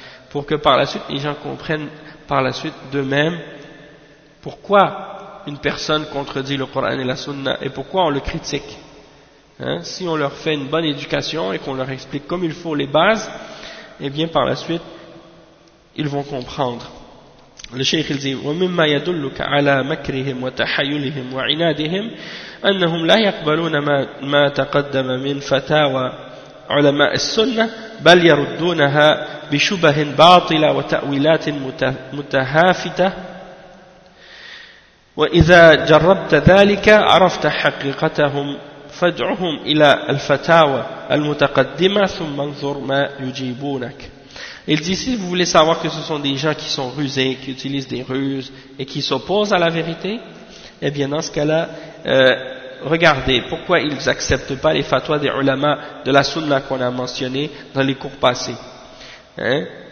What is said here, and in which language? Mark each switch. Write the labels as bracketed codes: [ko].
[fr] Pour que par la suite, les gens comprennent par la suite d'eux-mêmes pourquoi une personne contredit le Coran et la Sunna et pourquoi on le critique. Hein? Si on leur fait une bonne éducation et qu'on leur explique comme il faut les bases, eh bien par la suite, ils vont comprendre. Le cheikh dit [ar] « وَمِمَّا يَدُلُّكَ عَلَى مَكْرِهِمْ وَتَحَيُّلِهِمْ وَعِنَادِهِمْ أَنَّهُمْ لَا يَقْبَلُونَ مَا تَقَدَّمَ مِنْ فَتَاوَى علماء السنة بل يردونها بشبه باطلة وتأويلات متهافتة وإذا جربت ذلك عرفت حقيقتهم فادعهم إلى الفتاوى المتقدمة ثم انظر ما يجيبونك. [fr] Il dit, si vous voulez savoir que ce sont des gens qui sont rusés, qui utilisent des ruses et qui s'opposent à la vérité, eh bien dans ce cas-là, regardez pourquoi ils n'acceptent pas les fatwas des ulama de la sunna qu'on a mentionné dans les cours passés. Hein?